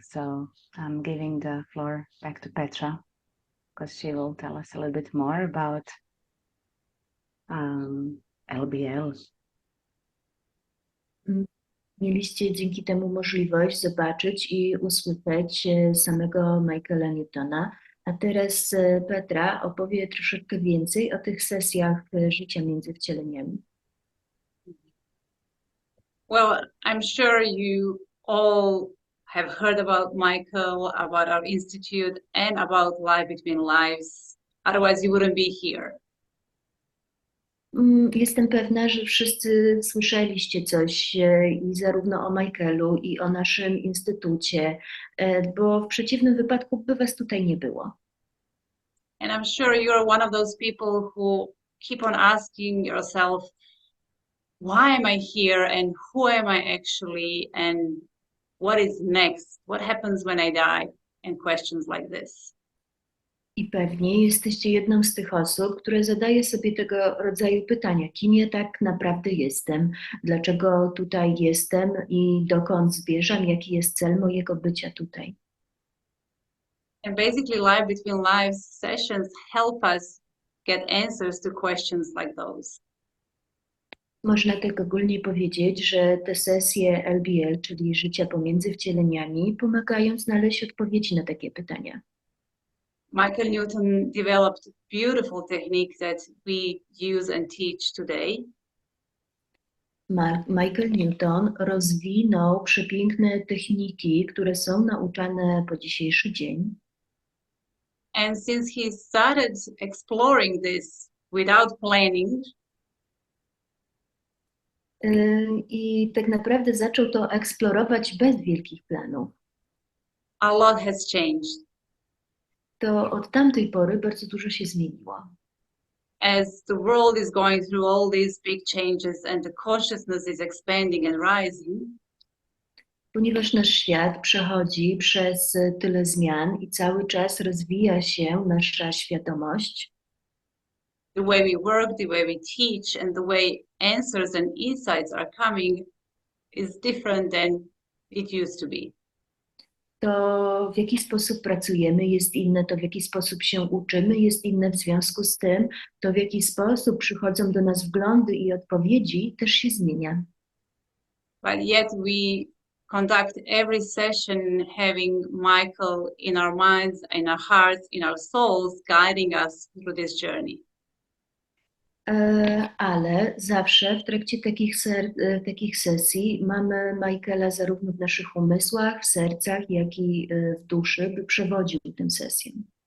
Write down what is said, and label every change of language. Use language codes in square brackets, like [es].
[en] So I'm giving the floor back to Petra because she will tell us a little bit more about LBL. [pl] Mieliście dzięki temu możliwość zobaczyć i usłyszeć samego Michaela Newtona, a teraz Petra opowie troszeczkę więcej o tych sesjach życia między wcieleniami. [en] Well, I'm sure you all have heard about Michael, about our institute, and about life between lives. Otherwise, you wouldn't be here. [pl] Jestem pewna, że wszyscy słyszeliście coś i zarówno o Michaelu, i o naszym instytucie, bo w przeciwnym wypadku by was tutaj nie było. [en] And I'm sure you're one of those people who keep on asking yourself, why am I here and who am I actually and what is next? What happens when I die? And questions like this. [pl] I pewnie jesteście jedną z tych osób, które zadaje sobie tego rodzaju pytania. Kim ja tak naprawdę jestem? Dlaczego tutaj jestem i dokąd zmierzam? Jaki jest cel mojego bycia tutaj? [en] And basically, Life Between Lives sessions help us get answers to questions like those. [pl] Można tak ogólnie powiedzieć, że te sesje LBL, czyli życia pomiędzy wcieleniami, pomagają znaleźć odpowiedzi na takie pytania. [en] Michael Newton developed a beautiful technique that we use and teach today. [pl] Michael Newton rozwinął przepiękne techniki, które są nauczane po dzisiejszy dzień. [en] And since he started exploring this without planning, [pl] I tak naprawdę zaczął to eksplorować bez wielkich planów. [en] a lot has changed. [pl] To od tamtej pory bardzo dużo się zmieniło. [en] As the world is going through all these big changes and the consciousness is expanding and rising, [pl] Ponieważ nasz świat przechodzi przez tyle zmian i cały czas rozwija się nasza świadomość, [en] the way we work, the way we teach, and the way answers and insights are coming is different than it used to be. [pl] to w jaki sposób pracujemy jest inne, to w jaki sposób się uczymy jest inne, w związku z tym to w jaki sposób przychodzą do nas wglądy i odpowiedzi też się zmienia. [en] But yet we conduct every session having Michael in our minds, in our hearts, in our souls, guiding us through this journey. [pl] Ale zawsze w trakcie takich sesji mamy Michaela zarówno w naszych umysłach, w sercach, jak i w duszy, by przewodził tym sesjom.